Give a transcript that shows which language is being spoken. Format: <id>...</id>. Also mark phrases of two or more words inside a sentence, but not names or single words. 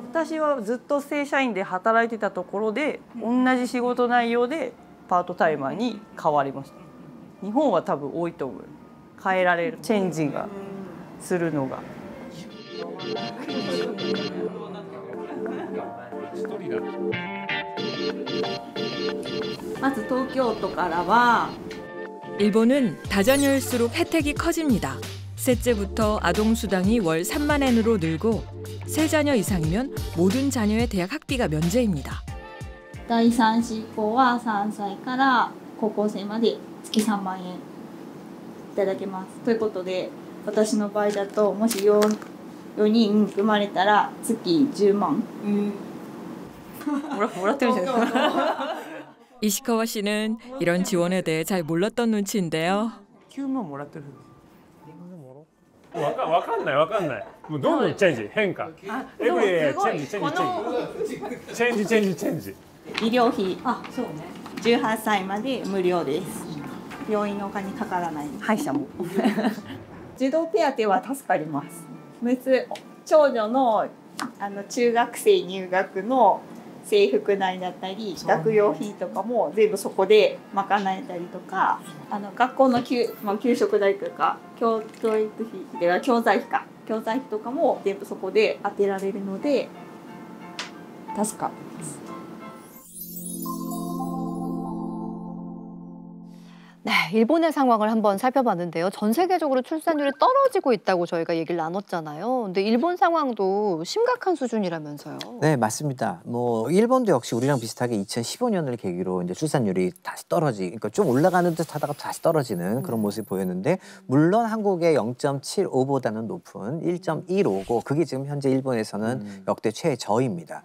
<ja>私はずっと正社員で働いてたところで同じ仕事内容でパートタイマーに変わりました。日本は多分多いと思う。変えられるチェンジがするのが。まず東京都からは</ja> <ko>일본은 다자녀일수록 혜택이 커집니다. 셋째부터 아동수당이 월 3만 엔으로 늘고 세 자녀 이상이면 모든 자녀의 대학 학비가 면제입니다.</ko> <ja>第3子以降は3歳から高校生まで月3万円いただけます。ということで、私の場合だともし 4人生まれたら月10万。もらってるじゃないですか。</ja> <ko>이시카와 씨는 이런 지원에 대해 잘 몰랐던 눈치인데요.</ko> <ja>9 万もらってる。わかんない。もうどんどんチェンジ変化。</ja> <en>everyday change.</en> <ja>医療費、18歳まで無料です。病院のお金かからない。歯医者も。児童手当は助かります。長女の中学生入学の制服代だったり学用費とかも全部そこで賄えたりとか、学校の給食代とか教育費では教材費とかも全部そこで当てられるので助かります。</ja> <ko>네, 일본의 상황을 한번 살펴봤는데요. 전 세계적으로 출산율이 떨어지고 있다고 저희가 얘기를 나눴잖아요. 근데 일본 상황도 심각한 수준이라면서요. 네, 맞습니다. 뭐 일본도 역시 우리랑 비슷하게 2015년을 계기로 이제 출산율이 다시 그러니까 좀 올라가는 듯 하다가 다시 떨어지는 그런 모습이 보였는데, 물론 한국의 0.75보다는 높은 1.15고 그게 지금 현재 일본에서는 역대 최저입니다.</ko>